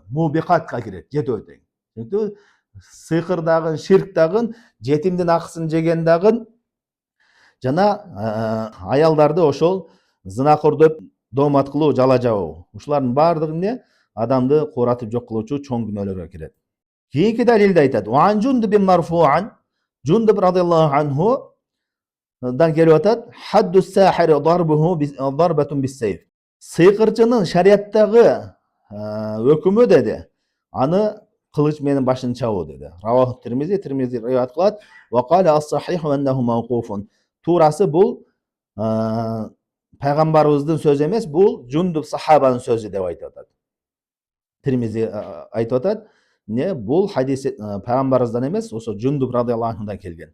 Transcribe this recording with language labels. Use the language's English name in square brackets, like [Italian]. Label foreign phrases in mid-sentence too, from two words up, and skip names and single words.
[Kyrgyz] Мубикатка кирет жетөө тең. Çünkü сыйкыр дагы, ширк дагы, жетимдин акысын жеген дагы жана аялдарды ошол зынакор деп доомат кылуу, жала жабуу. Ушулардын баардыгы эмне? Адамды кууратып жок кылуучу чоң күнөөлөргө кирет. Кийинки далилде айтат. Ван Жундуб бин Марфуан, Жундуб [Arabic] رضي الله عنه [Kyrgyz] дан келип атат. [Arabic] حد الساحر ضربة بالسيف. [Kyrgyz] Сыйкырчынын шариаттагы өкүмү деди. Аны кылыч менен башын чабуу деди. Раваху Тирмизи риwayat кылат. [Arabic] وقال الصحيح أنه موقوف. [Kyrgyz] Туурасы бул пайгамбарыбыздын сөзү эмес, бул Жундуб сахабанын сөзү деп айтып атат. Тирмизи айтып атат. Не бул хадис пайгамбарыбыздан эмес, ошо Жундуб [Arabic] رضي الله عنه [Kyrgyz] келген.